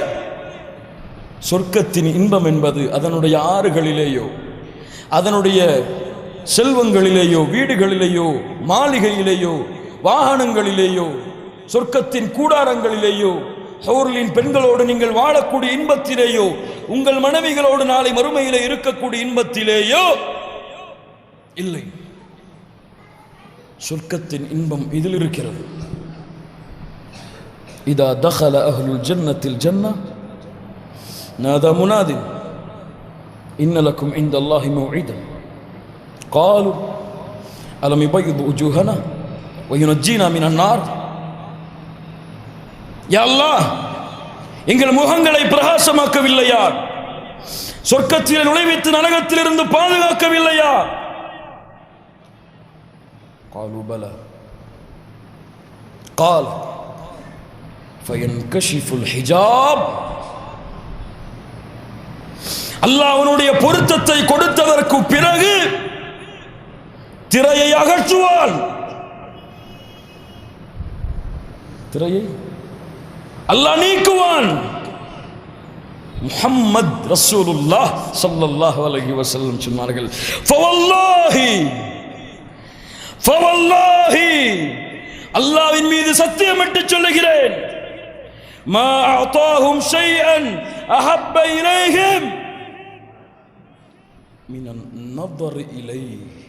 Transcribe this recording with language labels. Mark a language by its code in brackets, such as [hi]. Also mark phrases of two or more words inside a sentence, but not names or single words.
[ta] சொர்க்கத்தின் இன்பம் என்பது அதனுடைய ஆறுகளிலேயோ, அதனுடைய செல்வங்களிலேயோ, வீடுகளிலேயோ, மாளிகையிலேயோ, வாகனங்களிலேயோ, சொர்க்கத்தின் கூடாரங்களிலேயோ, ஹூர்லின் பெண்களோடு நீங்கள் வாழக்கூடிய இன்பத்திலேயோ, உங்கள் மனைவிகளோடு நாளை மறுமையிலே இருக்கக்கூடிய இன்பத்திலேயோ இல்லை. சொர்க்கத்தின் இன்பம் இதில் இருக்கிறது. [ar] إذا دخل أهل الجنة الجنة نادى مناد إن لكم عند الله موعدا قالوا ألم يبيض وجوهنا وينجينا من النار. يا الله, [ta] எங்கள் முகங்களை பிரகாசமாக்கவில்லையா? சொர்க்கத்தில் நுழைவித்து நரகத்திலிருந்து பாதுகாக்கவில்லையா? [ar] قالوا بلى قال فينكشف الحجاب. [ta] அல்லாஹ் அவனுடைய பொருத்தத்தை கொடுத்ததற்கு பிறகு திரையை அகற்றுவான். திரையை அல்லாஹ் நீக்குவான். முஹம்மது [ar] رسول الله صلى الله عليه وسلم [ta] சொன்னார்கள், ஃபவல்லாஹி அல்லாஹ்வின் மீது சத்தியமிட்டு சொல்லுகிறேன், [ar] ما أعطاهم شيئا أحب إليهم من النظر إليه.